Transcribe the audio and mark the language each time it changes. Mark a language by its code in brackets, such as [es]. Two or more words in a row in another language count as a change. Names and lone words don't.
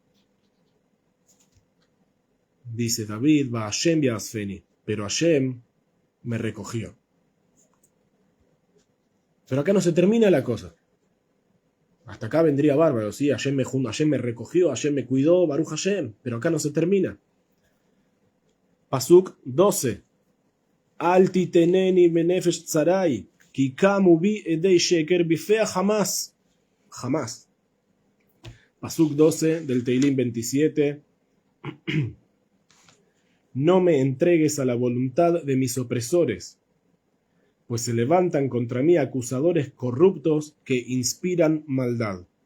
[es] Dice David, [he] והשם יאספני, [es] pero Hashem me recogió. Pero acá no se termina la cosa. Hasta acá vendría bárbaro, ¿sí? Hashem me recogió, Hashem me cuidó, [he] ברוך השם. [es] Pero acá no se termina. Pasuk 12. [he] אל תתנני בנפש צרי כי קמו בי עדי שקר ויפח חמס. [es] Jamás. Pasuk 12 del Teilim 27. No me entregues a la voluntad de mis opresores, pues se levantan contra mí acusadores corruptos que inspiran maldad.